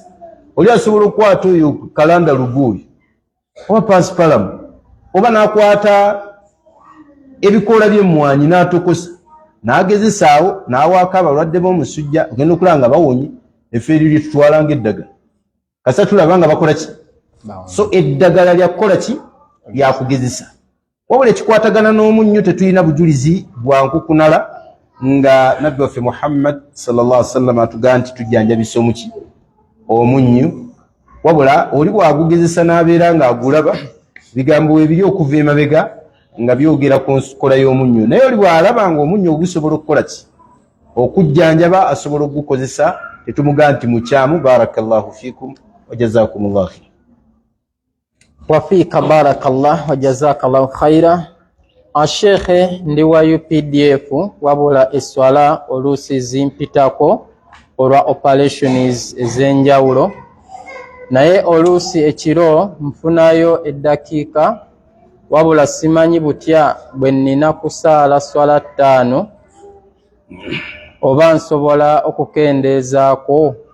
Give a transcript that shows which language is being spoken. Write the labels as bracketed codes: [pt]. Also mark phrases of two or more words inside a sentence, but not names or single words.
[lg] Oli asobola okukwata oyo kalanda luguuyo oba pasipalamu oba n'akwata ebikoola by'emmwanyi n'atokosa n'agezesa awo n'awaako abalwadde b'omusujja, ogenda okulaba nga bawonye effe eryo lye tutwala ng'eddagala. Kasa tulaba nga bakola ki? So eddagala lya kukola ki? Lya kugezesa. Wabula ekikwatagana n'omunnyo tetulina bujulizi bwa nkukunala nga nabbi waffe Muhammad [ar] صلى الله عليه وسلم [lg] atugamba nti tujjanjabisa omuki? Omunnyo. Wabula oli bwagugezesa n'abeera ng'agulaba, bigambo ebiri okuva emabega nga byogera ku nkola y'omunnyo. Naye oli bw'alaba ng'omunnyo ogusobola okukola ki? Okujjanjaba, asobola okugukozesa, tetumugaa nti mukyamu. [ar] بارك الله فيكم وجزاكم الله خير. وفيك بارك الله وجزاك الله خيرا. [lg] Ashekhe ndi wa UPDF, wabula eswala oluusi zimpitako olwa operations ez'enjawulo, naye oluusi ekiro nfunayo eddakiika, wabula simanyi butya bwe nnina kusaala swala 5 oba nsobola okukendeezaako.